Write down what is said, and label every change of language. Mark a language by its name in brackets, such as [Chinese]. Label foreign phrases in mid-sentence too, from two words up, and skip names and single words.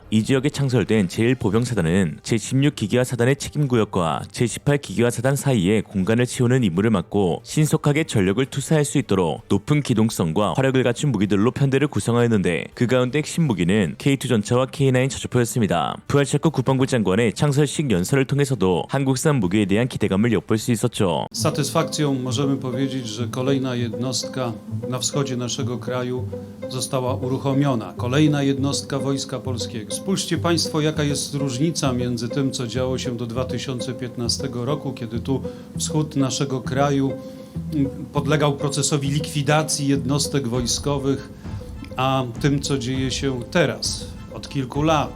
[Korean] 이 지역에 창설된 제1보병사단은 제16기계화 사단의 책임구역과 제18기계화 사단 사이에 공간을 채우는 임무를 맡고 신속하게 전력을 투사할 수 있도록 높은 기동성과 화력을 갖춘 무기들로 편대를 구성하였는데 그 gaunde 핵심 mu기는 K2 전차와 K9 자주포였습니다. 푸알차크 국방부 장관의 창설식 연설을 통해서도 한국산 무기에 대한 기대감을 엿볼 수 있었죠. [Polish] Z satysfakcją możemy powiedzieć, że kolejna jednostka na wschodzie naszego kraju została uruchomiona. Kolejna jednostka Wojska Polskiego. Spójrzcie Państwo, jaka jest różnica między tym, co działo się do 2015 roku, kiedy tu wschód naszego kraju podlegał procesowi likwidacji jednostek wojskowych, a tym, co dzieje się teraz, od kilku lat.